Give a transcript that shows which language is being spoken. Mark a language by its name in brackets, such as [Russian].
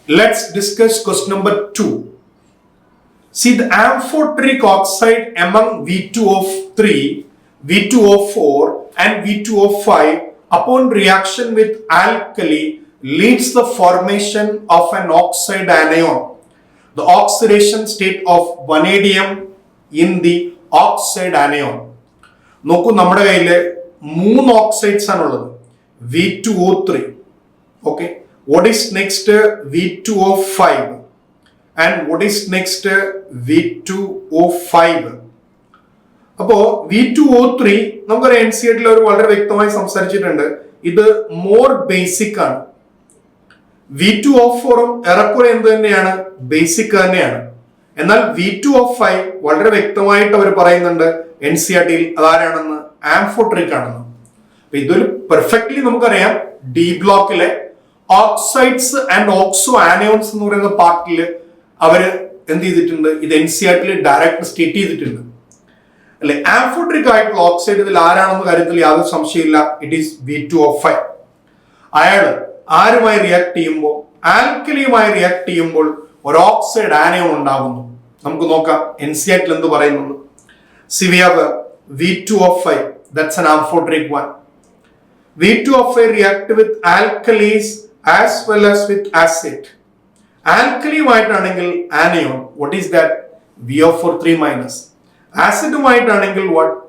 [English] Let's discuss question number 2. See the amphoteric oxide among V2O3, V2O4 and V2O5 upon reaction with alkali leads the formation of an oxide anion. The oxidation state of vanadium in the oxide anion. [Malayalam] നോക്കൂ, നമ്മുടെ കയ്യില് 3 oxides ആണുള്ളത്. [English] V2O3. Okay. What is next? V2O5. And what is next? V2O5. [Malayalam] അപ്പോ V2O3 നമുക്കൊരു NCERT ഒരു വളരെ വ്യക്തമായി സംസാരിച്ചിട്ടുണ്ട്. ഇത് മോർ ബേസിക് ആണ്. V2O4 ഏറെക്കുറെ എന്ത് തന്നെയാണ്? ബേസിക് തന്നെയാണ്. എന്നാൽ V2O5 വളരെ വ്യക്തമായിട്ട് അവർ പറയുന്നുണ്ട് NCERT-ൽ അതാരാണെന്ന്, ആംഫോട്രിക് ആണെന്ന്. അപ്പൊ ഇതൊരു പെർഫെക്റ്റ്ലി നമുക്കറിയാം ഡി ബ്ലോക്കിലെ ഓക്സൈഡ്സ് ആൻഡ് ഓക്സോ ആനയോൺസ് എന്ന് പറയുന്ന പാർട്ടില് അവര് എന്ത് ചെയ്തിട്ടുണ്ട്? ഇത് NCERT-ൽ ഡയറക്റ്റ് സ്റ്റേറ്റ് ചെയ്തിട്ടുണ്ട് അല്ലെ. ആംഫോട്രിക് ആയിട്ടുള്ള ഓക്സൈഡ് ഇതിൽ ആരാണെന്ന കാര്യത്തിൽ യാതൊരു സംശയമില്ല. [English] it is [Malayalam] V2O5. അയാള് ആരുമായി റിയാക്ട് ചെയ്യുമ്പോൾ, ആൽക്കലിയുമായി റിയാക്ട് ചെയ്യുമ്പോൾ ഒരു ഓക്സൈഡ് ആനയോൺ ഉണ്ടാകുന്നു. നമുക്ക് നോക്കാം NCERT-ൽ എന്ത് പറയുന്നു. [English] See, we have V2O5, that's an amphoteric one. V2O5 react with alkalis as well as with acid. [Malayalam] ആൽക്കലിയുമായിട്ടാണെങ്കിൽ anion, [English] what is that? [Malayalam] VO4 3-. ആസിഡുമായിട്ടാണെങ്കിൽ [English] what?